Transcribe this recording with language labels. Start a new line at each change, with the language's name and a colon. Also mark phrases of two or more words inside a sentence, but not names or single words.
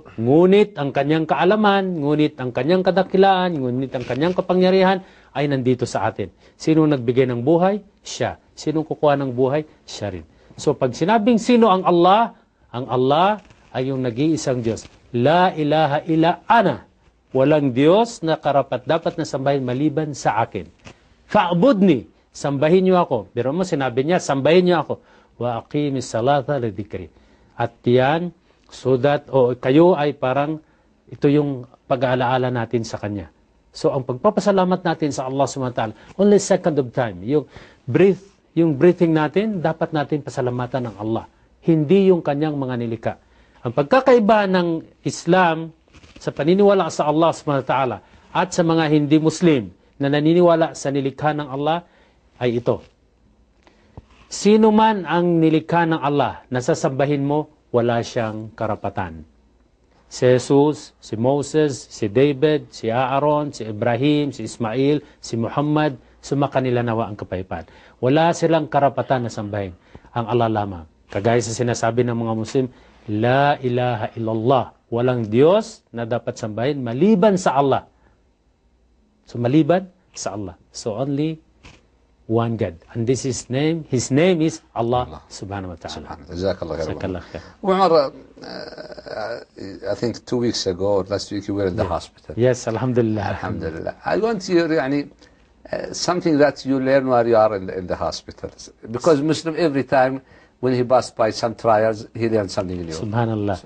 Filipino: Ngunit ang kanyang kaalaman, ngunit ang kanyang kadakilaan, ngunit ang kanyang kapangyarihan ay nandito sa atin. Sino nagbigay ng buhay? Siya. Sino kukuha ng buhay? Siya rin. So pag sinabing sino ang Allah ay yung nag-iisang Diyos.
Arabic: لا إله إلا أنا.
Filipino: Walang Diyos na karapat dapat na sambahin maliban sa akin. Fa'budni. Sambahin niyo ako. Pero mo sinabi niya, sambahin niyo ako.
Arabic: وأقم الصلاة لذكري.
Filipino: At yan,
English: so that,
Filipino: kayo ay parang, ito yung pag-aalaala natin sa Kanya. So, ang pagpapasalamat natin sa Allah
Arabic: سبحانه وتعالى,
English: only second of time,
Filipino: yung breathing natin, dapat natin pasalamatan ng Allah. Hindi yung Kanyang mga nilikha. Ang pagkakaiba ng Islam sa paniniwala sa Allah
Arabic: سبحانه وتعالى
Filipino: at sa mga hindi Muslim na naniniwala sa nilikha ng Allah ay ito. Sino man ang nilikha ng Allah na sasambahin mo, wala siyang karapatan. Si Jesus, si Moses, si David, si Aaron, si Ibrahim, si Ismail, si Muhammad, sumakanila nawa ang kapayapaan. Wala silang karapatan na sambahin. Ang Allah lamang. Kagaya sa sinasabi ng mga Muslim,
Arabic: لا إله إلا الله.
Filipino: Walang Diyos na dapat sambahin maliban sa Allah. So maliban sa Allah. So
English: only one God. And this is His name is Allah
Arabic: سبحانه وتعالى. جزاك الله خير.
English: Umar, I think 2 weeks ago or last week you were in the hospital. Yes, alhamdulillah. Alhamdulillah. I want to hear something that you learn while you are in the hospital. Because Muslim every time when he passed by some trials, he learned something new. Subhanallah.